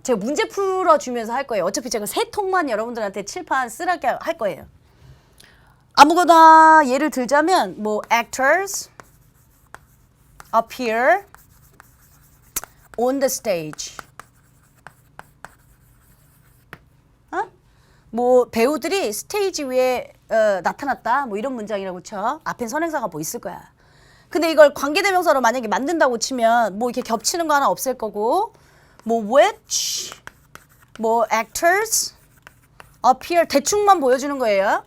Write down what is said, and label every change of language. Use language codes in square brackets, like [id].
[ko] 제가 문제 풀어주면서 할 거예요. 어차피 제가 세 통만 여러분들한테 칠판 쓰라게 할 거예요. 아무거나 예를 들자면 뭐 [en] actors appear on the stage. [ko] 뭐 배우들이 스테이지 위에 나타났다. 뭐 이런 문장이라고 쳐. 앞엔 선행사가 뭐 있을 거야. 근데 이걸 관계대명사로 만약에 만든다고 치면 뭐 이렇게 겹치는 거 하나 없앨 거고, 뭐 which, 뭐 actors, appear 대충만 보여주는 거예요.